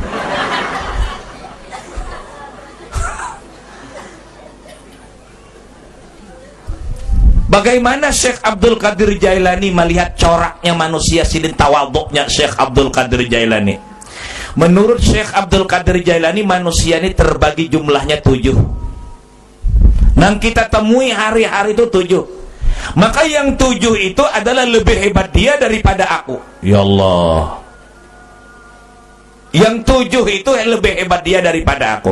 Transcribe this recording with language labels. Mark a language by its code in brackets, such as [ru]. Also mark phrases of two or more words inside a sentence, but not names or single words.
[id] Bagaimana Syekh Abdul Qadir Jailani melihat coraknya manusia sidin tawaduknya Syekh Abdul Qadir Jailani? Menurut Syekh Abdul Qadir Jailani, manusia ini terbagi jumlahnya 7. [bjn] Nang kita temui hari-hari itu 7. [id] Maka yang 7 itu adalah lebih hebat dia daripada aku. Ya Allah. Yang 7 itu lebih hebat dia daripada aku.